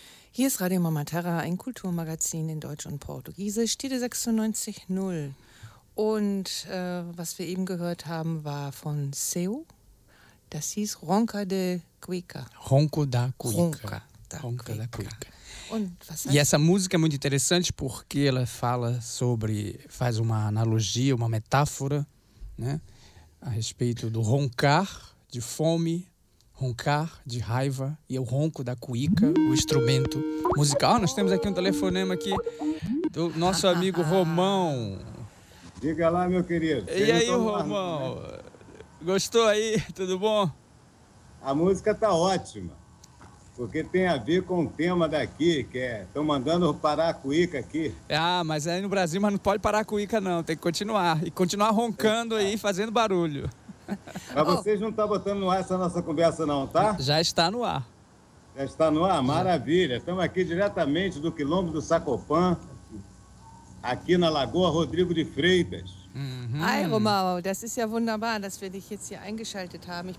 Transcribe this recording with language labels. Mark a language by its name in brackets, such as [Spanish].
[German] Hier ist Radio Mama Terra, ein Kulturmagazin in Deutsch und Portugiesisch, Tide 96.0. Und was wir eben gehört haben, war von Seu, das hieß Ronca de Cuica. Ronco da Cuica. Ronca da Ronca Cuica. Da Cuica. Und was heißt? [Portuguese] E essa música é muito interessante porque ela fala sobre, faz uma analogia, uma metáfora, né, a respeito do roncar de fome, roncar de raiva e o ronco da cuíca, o instrumento musical. Nós temos aqui um telefonema aqui do nosso amigo Romão. Diga lá, meu querido. E aí, Romão? Né? Gostou aí? Tudo bom? A música tá ótima, porque tem a ver com o tema daqui, que é, estão mandando parar a cuíca aqui. Ah, mas aí no Brasil, mas não pode parar a cuíca, não. Tem que continuar. E continuar roncando aí, fazendo barulho. Mas vocês não estão botando no ar essa nossa conversa, não, tá? Já está no ar. Já está no ar? Maravilha. Estamos aqui diretamente do Quilombo do Sacopã, aqui na Lagoa Rodrigo de Freitas. [German] Ai, Romão, das ist ja wunderbar, dass wir dich jetzt hier eingeschaltet haben.